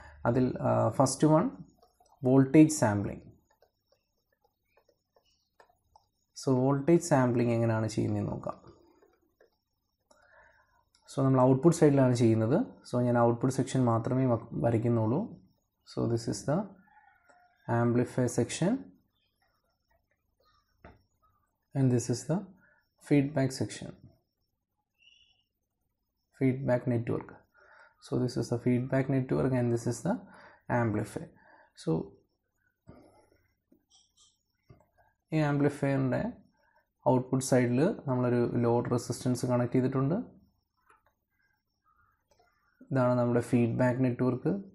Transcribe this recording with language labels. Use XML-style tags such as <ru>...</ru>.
<en>അതിൽ first one voltage sampling.</en> <ml>So voltage sampling എങ്ങനെയാണ് ചെയ്യുന്നതെന്ന് നോക്കാം. സോ നമ്മൾ ഔട്ട്പുട്ട് സൈഡിലാണ് ചെയ്യുന്നത്. സോ ഞാൻ ഔട്ട്പുട്ട് സെക്ഷൻ മാത്രമേ വരയ്ക്കുന്നുള്ളൂ.</ml> <en>So this is the amplifier section and this is the feedback section, feedback network. So this is the feedback network and this is the amplifier.</en> <ml>So ഈ ആംപ്ലിഫയറിൻ്റെ output സൈഡിൽ നമ്മളൊരു load resistance connect ചെയ്തിട്ടുണ്ട്. ഇതാണ് നമ്മുടെ feedback network.</ml>